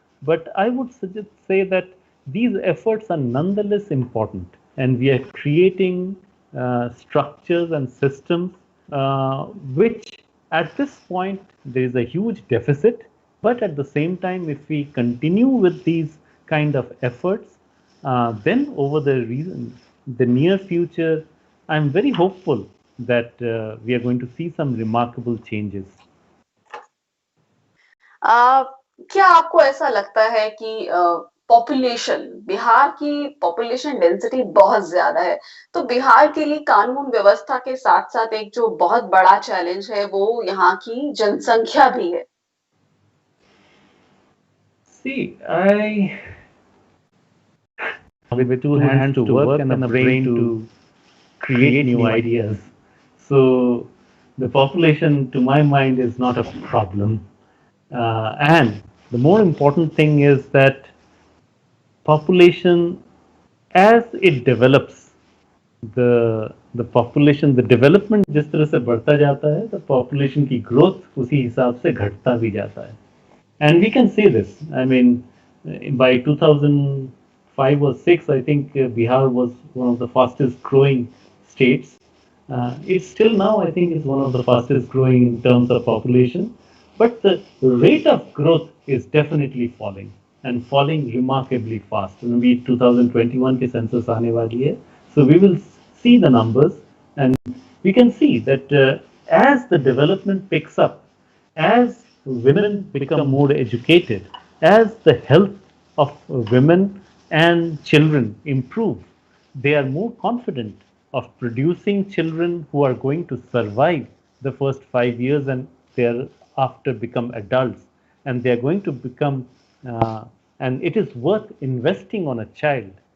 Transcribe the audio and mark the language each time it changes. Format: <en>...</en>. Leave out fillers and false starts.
<en>But I would say that these efforts are nonetheless important, and we are creating structures and systems which at this point there is a huge deficit. But at the same time, if we continue with these kind of efforts, then over the near future, I'm very hopeful that we are going to see some remarkable changes.</en> <hi>आ, क्या आपको ऐसा लगता है कि population, Bihar की population density बहुत ज्यादा है, तो बिहार के लिए कानून व्यवस्था के साथ साथ एक जो बहुत बड़ा चैलेंज है वो यहाँ की जनसंख्या भी है?</hi> <en>See, I with two hands to work and a brain to create new ideas. So the population, to my mind, is not a problem. And the more important thing is that population, as it develops, the population, the development</en> <hi>जिस तरह से बढ़ता जाता है,</hi> <en>the population</en> <hi>की growth उसी हिसाब से घटता भी जाता है.</hi> <en>And we can see this. I mean, by 2005 or 6, I think Bihar was one of the fastest growing states. It's still now, I think, is one of the fastest growing in terms of population. But the rate of growth is definitely falling, and falling remarkably fast. Maybe</en> <hi>2021 के census आने वाली है.</hi> <en>So we will see the numbers, and we can see that as the development picks up, as women become more educated, as the health of women and children improve, they are more confident of producing children who are going to survive the first 5 years, and thereafter become adults, and they are going to become, and it is worth investing on a child.</en>